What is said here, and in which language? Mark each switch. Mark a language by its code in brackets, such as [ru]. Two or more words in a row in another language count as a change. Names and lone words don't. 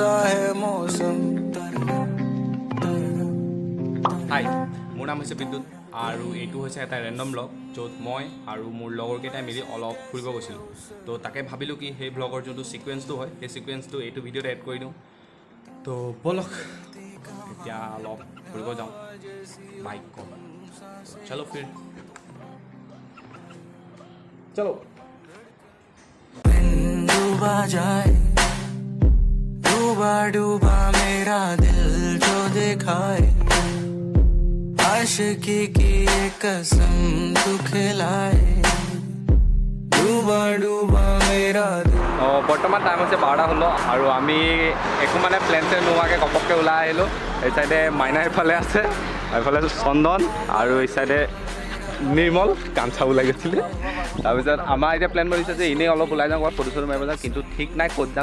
[hi] है मौसम। [as] হাই, মোৰ নাম হৈছে বিদ্যুৎ আৰু এইটো হৈছে এটা [en] random vlog [as] য'ত মই আৰু মোৰ লগৰকেইটাই মিলি অলপ ফুৰিব গৈছিলোঁ। তো তাকে ভাবিলোঁ কি সেই ব্লগৰ যোনটো ছিকুৱেঞ্চটো হয় সেই ছিকুৱেঞ্চটো এইটো ভিডিঅ'ত এড কৰি দিওঁ। তো ব'লক এতিয়া অলপ ফুৰিব যাওঁ বাইকত। [hi] चलो फिर चलो। डूबा जाए डूबा डूबा मेरा दिल जो दिखाए, आशिकी की ये कसम तू खिलाए, डूबा डूबा मेरा दिल। [as] বৰ্তমান টাইম হৈছে 12:16 আৰু আমি একো মানে প্লেন চেন নোহোৱাকৈ ঘপককৈ ওলাই আহিলোঁ। এই চাইডে মাইনা এইফালে আছে, এইফালে চন্দন আৰু এই চাইডে নিৰ্মল কাঞ্চা ওলাই গৈছিলে। তাৰপিছত আমাৰ এতিয়া প্লেন কৰিছে যে এনেই অলপ ওলাই যাওঁ ক'ৰবাত ফটো চটো মাৰিব যাওঁ, কিন্তু ঠিক নাই ক'ত যাম।